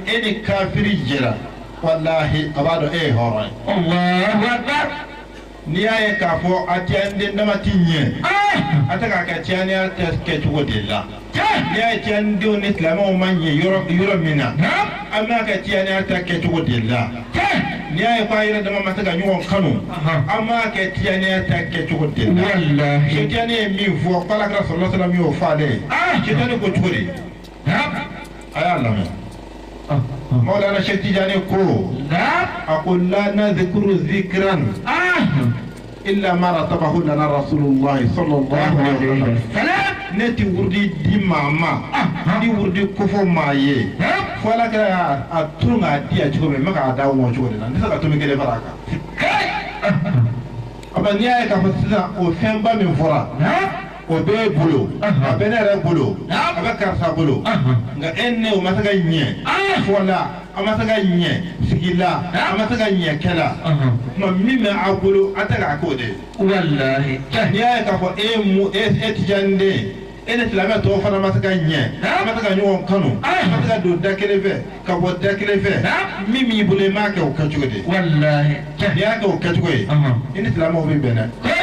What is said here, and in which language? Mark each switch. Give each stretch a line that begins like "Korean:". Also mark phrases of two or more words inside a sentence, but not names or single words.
Bambara: e ni kafiri jɛra walahi a b'a dɔn e ye hɔrɔn ye
Arabic: الله أكبر
Bambara: n'i y'a ye k'a fɔ a tiyanden dama ti ɲɛ a tɛ k'a kɛ tiyaniya kɛ cogo de la n'i y'a ye tiyandenw ni silamɛw ma ɲɛ yɔrɔ min na an b'a kɛ tiyaniya kɛ cogo de la n'i y'a ye ko a yɛrɛ dama ma se ka ɲɔgɔn kanu an b'a kɛ tiyaniya kɛ cogo de la sitani ye min fɔ ko Alakira
Arabic: صلى الله عليه وسلم
Bambara: y'o fɔ ale ye sitani ko cogo di a y'a lamɛn Maulana Cheikh Tidiane ko a ko
Arabic: لا نذكر ذكرا إلا ما رتبه لنا رسول الله صلى الله عليه وسلم
Bambara: ne ti wurdi di mama di wurdi kofo ma ye fo Alakira a tun k'a di a cogo min ma k'a da wɔn cogo de la n tɛ se ka tomi kelen fara a kan aba n'i y'a ye k'a fɔ sisan o fɛnba min fɔra o bɛ bolo a bɛ ne yɛrɛ bolo a bɛ karisa bolo nka e ne o ma se ka ɲɛ fɔla a ma se ka ɲɛ sigila a ma se ka ɲɛ kɛla nka min bɛ a bolo a tɛ k'a k'o de walahi n'i y'a ye k'a fɔ e tijanden e ni silamɛ tɔw fana ma se ka ɲɛ a ma se ka ɲɔgɔn kanu a ma se ka don da kelen fɛ ka bɔ da kelen fɛ min b'i bolo i m'a kɛ o kɛcogo de walahi n'i y'a kɛ o kɛcogo ye i ni silamɛw bɛ bɛn dɛ